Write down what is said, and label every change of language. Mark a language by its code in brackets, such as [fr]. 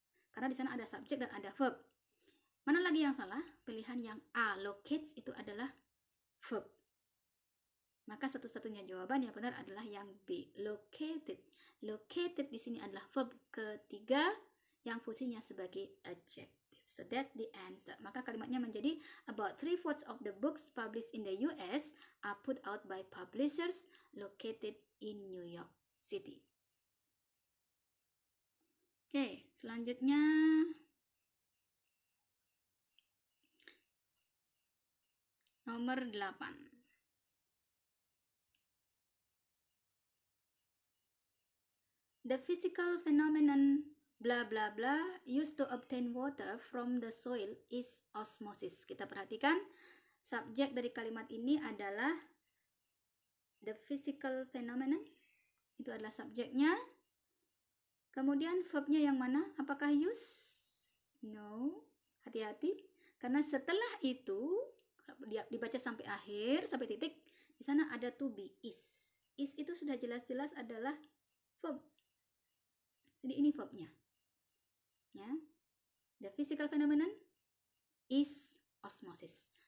[id] Karena di sana ada subjek dan ada verb. Mana lagi yang salah? Pilihan yang A, locates, itu adalah verb. Maka satu-satunya jawaban yang benar adalah yang B, located. Located di sini adalah verb ketiga yang fungsinya sebagai adjective. [en] So that's the answer. [id] Maka kalimatnya menjadi [en] about 3/4 of the books published in the US are put out by publishers located in New York City. [id] Oke, selanjutnya nomor 8. [en] The physical phenomenon bla bla bla used to obtain water from the soil is osmosis. [id] Kita perhatikan subjek dari kalimat ini adalah [en] the physical phenomenon. [id] Itu adalah subjeknya. Kemudian verbnya yang mana? Apakah use? No. Hati-hati. Karena setelah itu dibaca sampai akhir, sampai titik, di sana ada to be, is. Is itu sudah jelas-jelas adalah verb. Jadi ini verbnya. Ya. [en] The physical phenomenon is osmosis.